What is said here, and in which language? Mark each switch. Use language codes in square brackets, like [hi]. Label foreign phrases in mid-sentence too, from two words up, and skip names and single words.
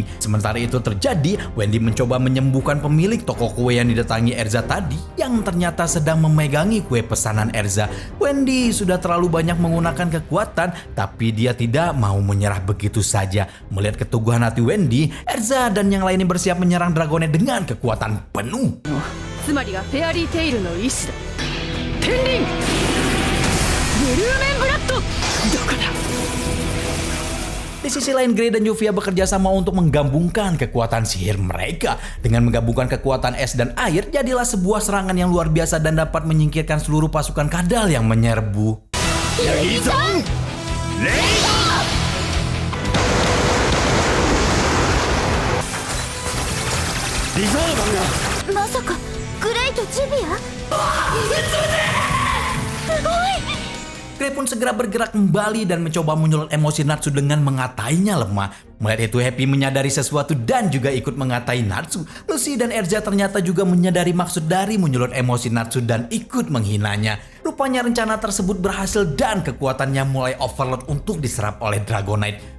[id] Sementara itu terjadi, Wendy mencoba menyembuhkan pemilik toko kue yang didatangi Erza tadi yang ternyata sedang memegangi kue pesanan Erza. Wendy sudah terlalu banyak menggunakan kekuatan tapi dia tidak mau menyerah begitu saja. Melihat keteguhan hati Wendy, Erza dan yang lainnya bersiap menyerang Dragonite dengan kekuatan penuh. [ja] つまりはフェアリーテイルの意志だ。天輪ブルーメンブラッドどこだ。 [id] Di sisi lain, Grey dan Yuvia bekerja sama untuk menggabungkan kekuatan sihir mereka. Dengan menggabungkan kekuatan es dan air, jadilah sebuah serangan yang luar biasa dan dapat menyingkirkan seluruh pasukan kadal yang menyerbu. [ja] レイドリザーバンがまさかグレイとジビアすごい。 [id] Grey pun segera bergerak kembali dan mencoba menyulut emosi Natsu dengan mengatainya lemah. Melihat itu Happy menyadari sesuatu dan juga ikut mengatai Natsu. Lucy dan Erza ternyata juga menyadari maksud dari menyulut emosi Natsu dan ikut menghinanya. Rupanya rencana tersebut berhasil dan kekuatannya mulai overload untuk diserap oleh Dragonite.